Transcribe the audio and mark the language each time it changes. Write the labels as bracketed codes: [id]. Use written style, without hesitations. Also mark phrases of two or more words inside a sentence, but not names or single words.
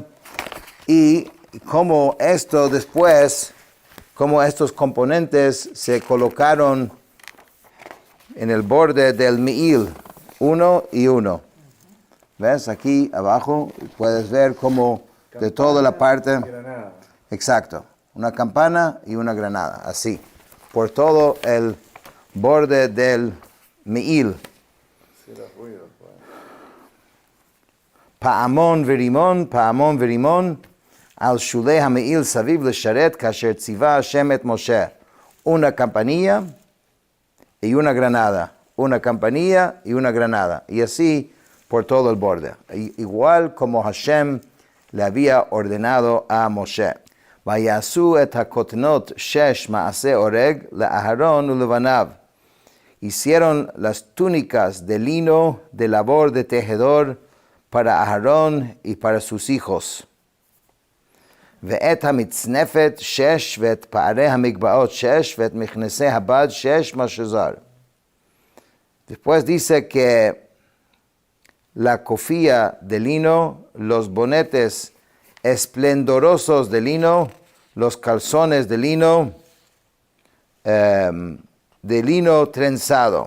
[es] Y cómo esto después, cómo estos componentes se colocaron en el borde del Me'il, uno y uno. ¿Ves? Aquí abajo puedes ver cómo de toda la parte. Granada. Exacto. Una campana y una granada. Así. Por todo el borde del Me'il. [he] פעמון ורמון על שולי המעיל סביב לשרת כאשר צוה השם את משה. [es] Una campanilla y una granada. Una campanilla y una granada. Y así por todo el borde, igual como Hashem le había ordenado a Moshe. [he] ויעשו את הכתנת שש מעשה ארג לאהרן ולבניו. [es] Hicieron las túnicas de lino de labor de tejedor para Aharón y para sus hijos. [he] ואת המצנפת שש ואת פארי המגבעת שש ואת מכנסי הבד שש משזר. [es] Después dice que la cofía de lino, los bonetes esplendorosos de lino, los calzones de lino trenzado.